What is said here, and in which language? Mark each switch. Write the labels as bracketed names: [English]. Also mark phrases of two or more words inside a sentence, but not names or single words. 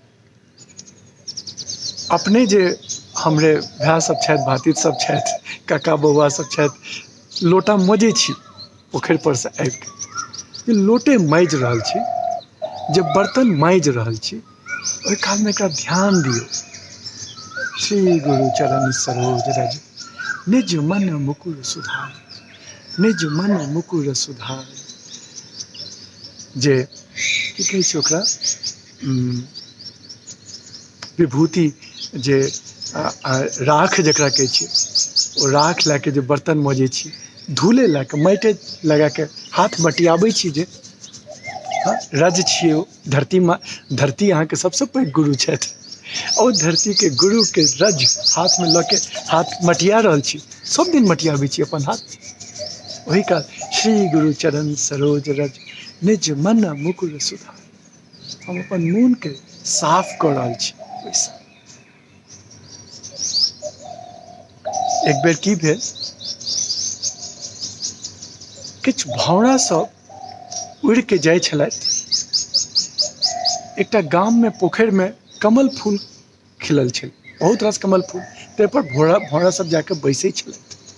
[Maithili] अपने जे हमरे भाय सब छथि, भातिज सब छथि, काका बौआ सब छथि, लोटा मजै छी पोखरि पर से आबि के, जे लोटे माजि रहल छी, जे बर्तन माजि रहल छी, ओहि काल में एकरा ध्यान दियौ। [Awadhi] श्री गुरु चरण सरोज रज निज मन मुकुर सुधार, निज मन मुकुर सुधार। [Maithili] जे की कहै छै ओकरा, विभूति जे राख जकरा कहै छियै, ओ राख लए के जे बर्तन मजै छी, धूले लए के, माटि लगा के हाथ बटियाबै छी, जे रज छियै ओ धरती माँ, धरती अहाँके सबसे पैघ गुरु छथि। ओ धरती के गुरु के रज हाथ में लऽ के हाथ मटिया रहल छी, सब दिन मटियाबै छी अपन हाथ। वही काल [Awadhi] श्री गुरु चरण सरोज रज निज मन मुकुर सुधार, [Maithili] हम अपन मोन के साफ कऽ रहल छी। ओहिसँ एक बेर की भेल, किछु भौरा सब उड़ि के जाइ छलथि एकटा गाम में, पोखरि में कमल फूल खिलल छै, बहुत रास कमल फूल, ताहि पर भौरा सब जाके बैसै छलथि।